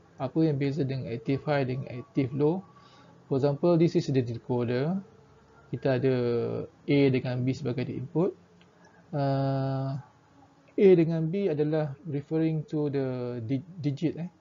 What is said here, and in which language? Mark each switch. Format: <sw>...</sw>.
<ms>Apa yang beza dengan active high dengan active low?</ms> <en>For example, this is the decoder.</en> <ms>Kita ada A dengan B sebagai input. A dengan B adalah</ms> <en>referring to the digit.</en>